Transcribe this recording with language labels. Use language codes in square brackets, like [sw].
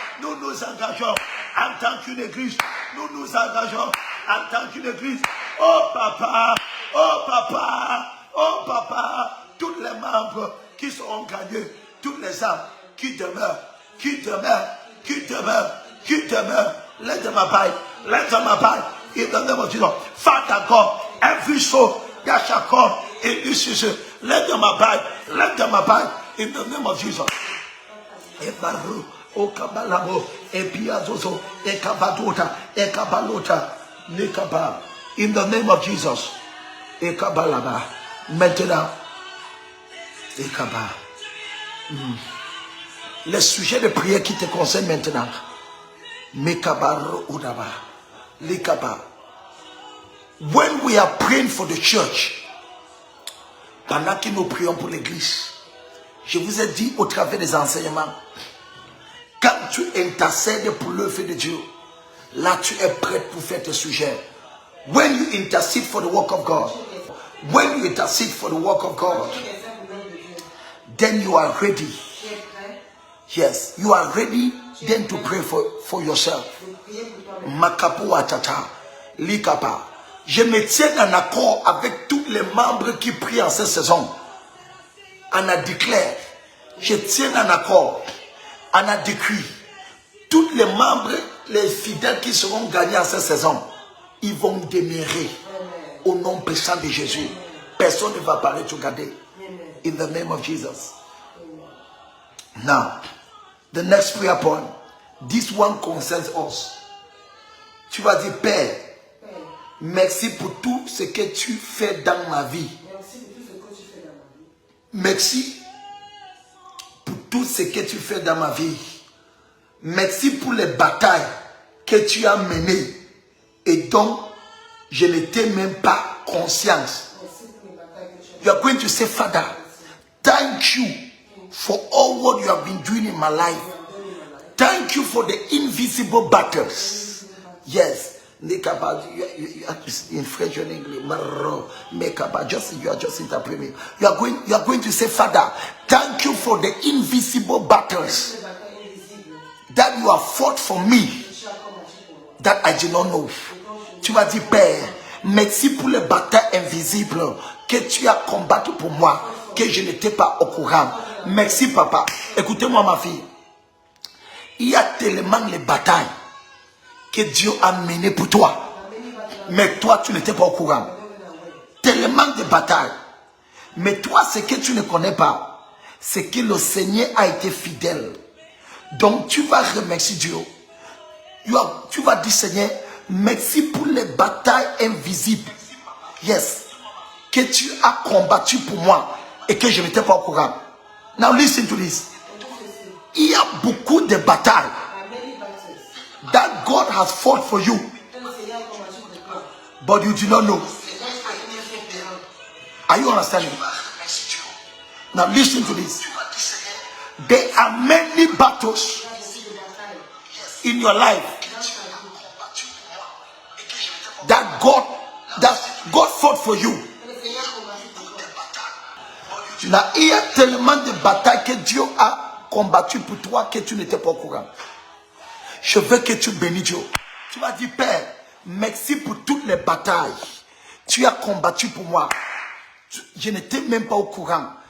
[fr] Nous nous engageons en tant qu'une église. Nous nous engageons en tant qu'une église. Oh Papa, oh Papa, oh Papa, tous les membres qui seront gagnés, toutes les âmes qui demeurent, qui demeurent, qui demeurent, qui demeurent. [en] Let them abide, let them abide in the name of Jesus. Father God, every soul that shall come in this season, let them abide in the name of Jesus. Ebaru, Okabalabo, Epiazozo, Ekabadota, Ekabalota, Nekaba, in the name of Jesus. Ekabalaba, maintenant, Ekaba. [fr] Les sujets de prière qui te concernent maintenant. Mekabar Udaba, Lekaba. [en] When we are praying for the church, [fr] pendant que nous prions pour l'église, je vous ai dit au travers des enseignements, quand tu intercèdes pour l'œuvre de Dieu, là tu es prêt pour faire tes sujets. [en] When you intercede for the work of God, when you intercede for the work of God, then you are ready. Yes, you are ready then to pray for yourself. Makapu Watata, Likapa. [fr] Je me tiens en accord avec tous les membres qui prient en cette saison. On a déclaré, je tiens en accord, on a décrit, tous les membres, les fidèles qui seront gagnés en cette saison, ils vont demeurer au nom puissant de Jésus. Personne ne va parler de garder. [en] In the name of Jesus. Now, the next prayer point, this one concerns us. [fr] Tu vas dire, Père, merci pour tout ce que tu fais dans ma vie. Merci pour tout ce que tu fais dans ma vie. Merci pour les batailles que tu as menées et dont je n'étais même pas conscience. [en] You are going to say, Father, thank you for all what you have been doing in my life. Thank you for the invisible battles. Yes. You are in French or English. You are just interpreting. You are going to say, Father, thank you for the invisible battles that you have fought for me that I did not know. [fr] Tu vas dire, Père, merci pour les batailles invisibles que tu as combattu pour moi, que je n'étais pas au courant. Merci, Papa. Écoutez-moi, ma fille. Il y a tellement les batailles que Dieu a menées pour toi. Mais toi, tu n'étais pas au courant. Tellement de batailles. Mais toi, ce que tu ne connais pas, c'est que le Seigneur a été fidèle. Donc, tu vas remercier Dieu. Tu vas dire, Seigneur, merci pour les batailles invisibles. Yes. Que tu as combattu pour moi et que je n'étais pas au courant. [en] Now listen to this. [fr] Il y a beaucoup de batailles [en] that God has fought for you, but you do not know. Are you understanding? Now listen to this. There are many battles in your life that God fought for you. [fr] Il y a tellement de batailles que Dieu a combattu pour toi que tu n'étais pas au courant. Je veux que tu bénis Dieu. Tu vas dire, Père, merci pour toutes les batailles. Tu as combattu pour moi. Je n'étais même pas au courant.